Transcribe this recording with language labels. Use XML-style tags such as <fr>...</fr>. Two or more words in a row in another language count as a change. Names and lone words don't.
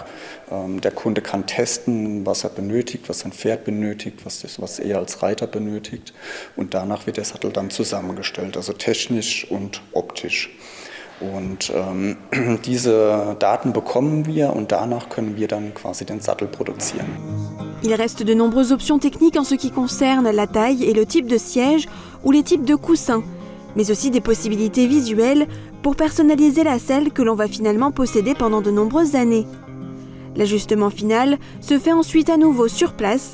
<de>Der Kunde kann testen, was er benötigt, was sein Pferd benötigt, was er als Reiter benötigt. Und danach wird der Sattel dann zusammengestellt, also technisch und optisch. Und diese Daten bekommen wir und danach können wir dann quasi den Sattel produzieren.</de> <fr>Il reste de nombreuses options techniques en ce qui concerne la taille et le type de siège ou les types de coussins, mais aussi des possibilités visuelles pour personnaliser la selle que l'on va finalement posséder pendant de nombreuses années. L'ajustement final se fait ensuite à nouveau sur place.</fr>